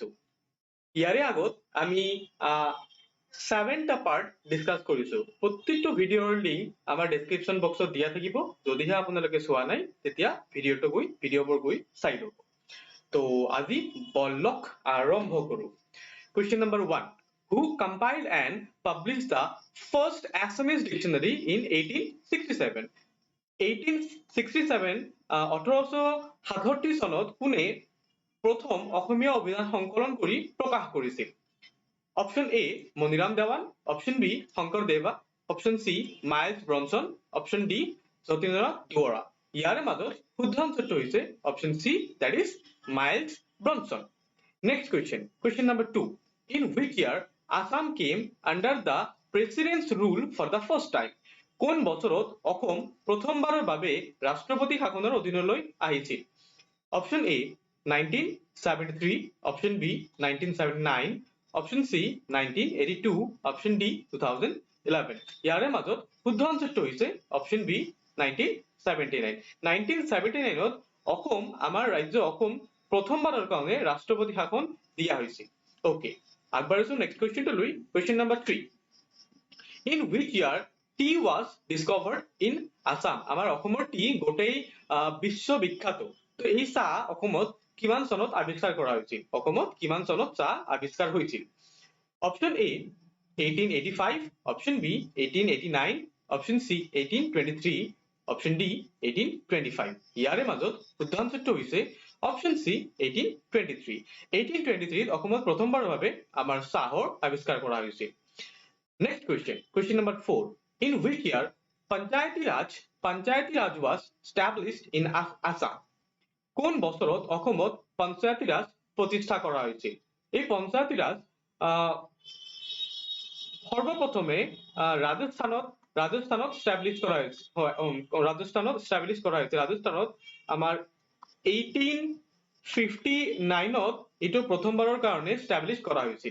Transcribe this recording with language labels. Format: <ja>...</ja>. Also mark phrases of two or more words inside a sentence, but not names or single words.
<as>ইয়াৰে আগত আমি 7টা পাৰ্ট ডিসকাস কৰিছো। প্ৰত্যেকটো ভিডিঅ'ৰ লিংক আমাৰ ডেসক্ৰিপশন বক্সত দিয়া থাকিব। যদিহে আপোনালোকে চোৱা নাই তেতিয়া ভিডিঅ'বোৰ গৈ চাই ল'ব। তো আজি বলক আৰম্ভ কৰো।</as> <en>Question number 1. Who compiled and published the first Assamese dictionary in 1867?</en> <as>1867 1867 চনত কোনে প্ৰথম অসমীয়া অভিধান সংকলন কৰি প্ৰকাশ কৰিছিল?</as> <en>Option A</en> <as>মনিৰাম দেৱান,</as> <en>Option B</en> <as>শংকৰদেৱা,</as> <en>Option C</en> <as>মাইলছ ব্ৰনছন,</as> <en>Option D</en> <as>যতীন্দ্ৰনাথ দুৱৰা। ইয়াৰে মাজত শুদ্ধ আনসাৰটো হৈছে</as> <en>Option C, that is মাইলছ ব্ৰনছন। Next question number 2. In which year Assam came under the president's rule for the first time?</en> <as>কোন বছৰত অসম প্ৰথমবাৰৰ বাবে ৰাষ্ট্ৰপতি শাসনৰ অধীনলৈ আহিছিল?</as> <en>Option A</en> <as>1973,</as> <en>Option B</en> <as>1979,</as> <en>Option C</en> <as>1982,</as> <en>Option D</en> <as>2011। ইয়াৰে মাজত শুদ্ধ আনসাৰটো হৈছে</as> <en>Option B</en> <as>1979। 1979ত অসম আমাৰ ৰাজ্য অসম প্ৰথমবাৰৰ কাৰণে ৰাষ্ট্ৰপতি শাসন দিয়া হৈছিল। ওকে, আগবাঢ়িছো</as> <en>next question</en> <as>লৈ।</as> <en>question number</en> <as>3.</as> <en>In which year tea was discovered in Assam?</en> <as>আমাৰ অসমৰ টি গোটেই বিশ্ব বিখ্যাত। তো এই চাহ অসমত কিমান চনত আৱিষ্কাৰ কৰা হৈছিল? অসমত কিমান চনত চাহ আৱিষ্কাৰ হৈছিল?</as> <en>Option A</en> <as>1885,</as> <en>Option B</en> <as>1889,</as> <en>Option C</en> <as>1823,</as> <en>Option D</en> <as>1825। ইয়াৰে মাজত শুদ্ধ আনসাৰটো হৈছে</as> <en>Option C</en> <as>1823। 1823 অসমত প্ৰথমবাৰৰ বাবে আমাৰ চাহৰ আৱিষ্কাৰ কৰা হৈছিল।</as> <en>Next question number 4. In which year Panchayati Raj was established in Assam?</en> <as>কোন বছৰত অসমত পঞ্চায়তী ৰাজ প্ৰতিষ্ঠা কৰা হৈছিল? এই পঞ্চায়তী ৰাজ সৰ্বপ্ৰথমে ৰাজস্থানত establish কৰা হৈছিল। ৰাজস্থানত আমাৰ 1859ত এইটো প্ৰথমবাৰৰ কাৰণে establish কৰা হৈছিল।</as>